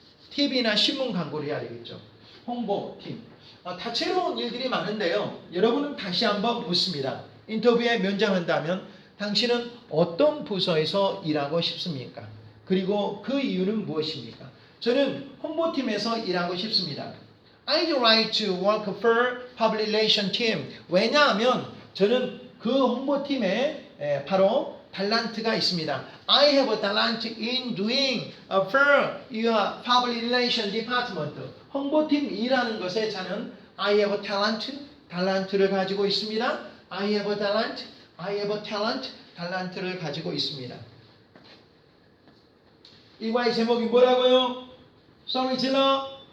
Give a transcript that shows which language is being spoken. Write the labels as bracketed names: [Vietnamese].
[Korean] TV나 신문 광고를 해야 되겠죠. 홍보팀. 다채로운 일들이 많은데요. 여러분은 다시 한번 묻습니다. 인터뷰에 면접한다면 당신은 어떤 부서에서 일하고 싶습니까? 그리고 그 이유는 무엇입니까? 저는 홍보팀에서 일하고 싶습니다. [English] I'd like to work for public relation team. [Korean] 왜냐하면 저는 그 홍보팀에 바로 탤런트가 있습니다. [English] I have a talent in doing for your public relation department. [Korean] 홍보팀 일하는 것에 저는 [English] I have a talent, [Korean] 탤런트를 가지고 있습니다. [English] I have a talent, I have a talent, [Korean] 달란트를 가지고 있습니다. 이 과의 제목이 뭐라고요? 소리 질러.